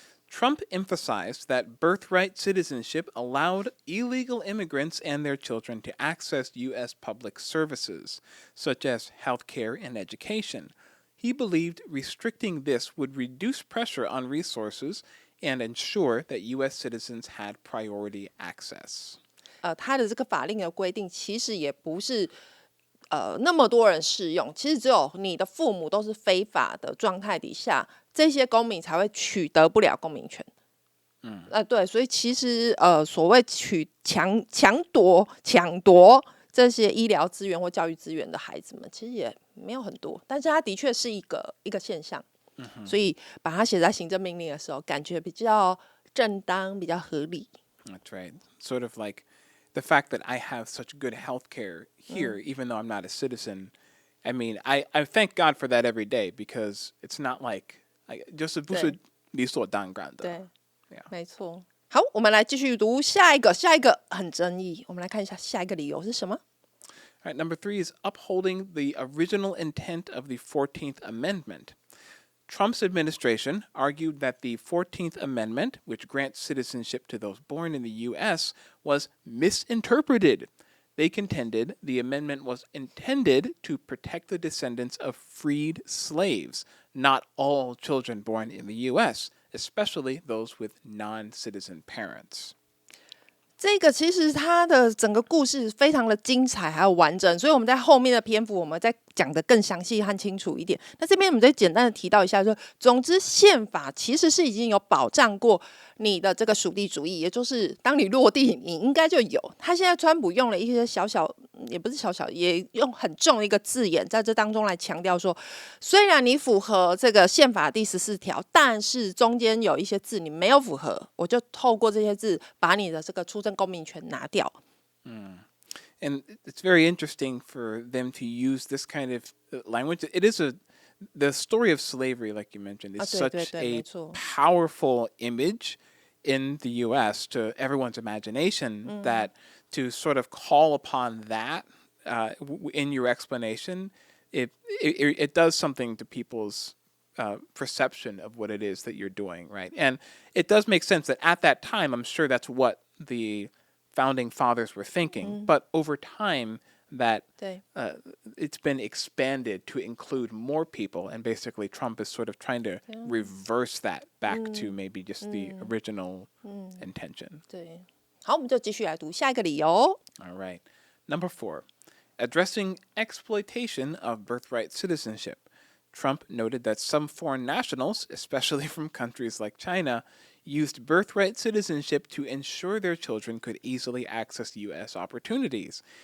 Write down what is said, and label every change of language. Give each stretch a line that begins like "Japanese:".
English: Trump emphasized that birthright citizenship allowed illegal immigrants and their children to access U.S. public services, such as healthcare and education. He believed restricting this would reduce pressure on resources and ensure that U.S. citizens had priority access.
Chinese: 他的这个法令的规定其实也不是那么多人适用，其实只有你的父母都是非法的状态底下，这些公民才会取得不了公民权。对，所以其实所谓抢夺这些医疗资源或教育资源的孩子们，其实也没有很多，但是它的确是一个现象。所以把它写在行政命令的时候，感觉比较正当，比较合理。
English: That's right. Sort of like the fact that I have such good health care here, even though I'm not a citizen. I mean, I thank God for that every day because it's not like
Chinese: 就是不是理所当然的。对，
English: Yeah.
Chinese: 没错。好，我们来继续读下一个很争议。我们来看一下下一个理由是什么。
English: All right, number 3 is upholding the original intent of the 14th Amendment. Trump's administration argued that the 14th Amendment, which grants citizenship to those born in the U.S., was misinterpreted. They contended the amendment was intended to protect the descendants of freed slaves, not all children born in the U.S., especially those with non-citizen parents.
Chinese: 这个其实它的整个故事非常的精彩还有完整，所以我们在后面的篇幅我们再讲得更详细和清楚一点。那这边我们再简单的提到一下，说总之宪法其实是已经有保障过你的这个属地主义，也就是当你落地你应该就有。他现在川普用了一些也不是也用很重的一个字眼在这当中来强调说，虽然你符合这个宪法第14条，但是中间有一些字你没有符合，我就透过这些字把你的这个出生公民权拿掉。
English: And it's very interesting for them to use this kind of language. It is the story of slavery, like you mentioned, is such a powerful image in the U.S. to everyone's imagination that to sort of call upon that in your explanation, it does something to people's perception of what it is that you're doing, right? And it does make sense that at that time, I'm sure that's what the founding fathers were thinking. But over time, that it's been expanded to include more people, and basically Trump is sort of trying to reverse that back to maybe just the original intention.
Chinese: 对，好，我们就继续来读下一个理由。
English: All right. Number 4, addressing exploitation of birthright citizenship. Trump noted that some foreign nationals, especially from countries like China, used birthright citizenship to ensure their children could easily access U.S. opportunities.